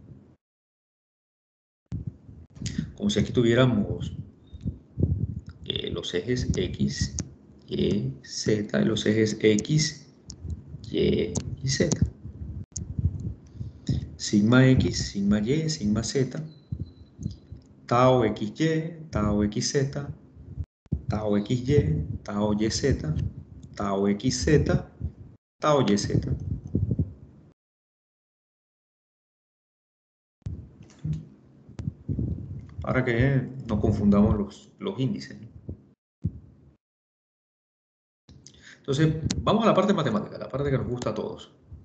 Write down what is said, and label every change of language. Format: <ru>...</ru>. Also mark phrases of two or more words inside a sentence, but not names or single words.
<es>Como si aquí tuviéramos los ejes X, Y, Z y los ejes X, Y y Z. Sigma X, sigma Y, sigma Z, tau XY, tau XZ, tau XY, tau YZ, tau XZ, tau YZ. Para que no confundamos los índices. Entonces, vamos a la parte matemática, la parte que nos gusta a todos.</es>